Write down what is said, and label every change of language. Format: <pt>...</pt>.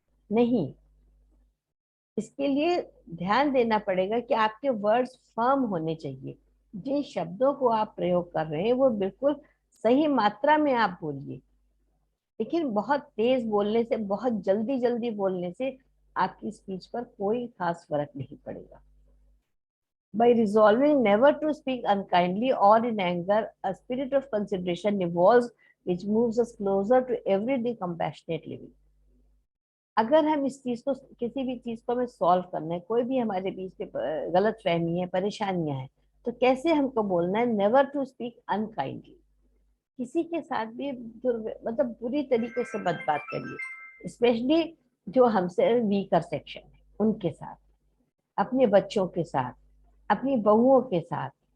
<hi>नहीं, इसके लिए ध्यान देना पड़ेगा कि आपके वर्ड्स फर्म होने चाहिए। जिन शब्दों को आप प्रयोग कर रहे हैं वो बिल्कुल सही मात्रा में आप बोलिए। लेकिन बहुत तेज बोलने से, बहुत जल्दी जल्दी बोलने से आपकी स्पीच पर कोई खास फर्क नहीं पड़ेगा।</hi> <en>By resolving never to speak unkindly or in anger, a spirit of consideration evolves, which moves us closer to everyday compassionate living.</en> <hi>अगर हम इस चीज को, किसी भी चीज को हमें सॉल्व करना है, कोई भी हमारे बीच में गलत फहमी है, परेशानियां हैं, तो कैसे हमको बोलना है,</hi> <en>Never to speak unkindly.</en> <hi>किसी के साथ भी मतलब बुरी तरीके से मत बात करिए, स्पेशली जो हमसे वीकर सेक्शन है उनके साथ, अपने बच्चों के साथ, अपनी बहुओं के साथ।</hi>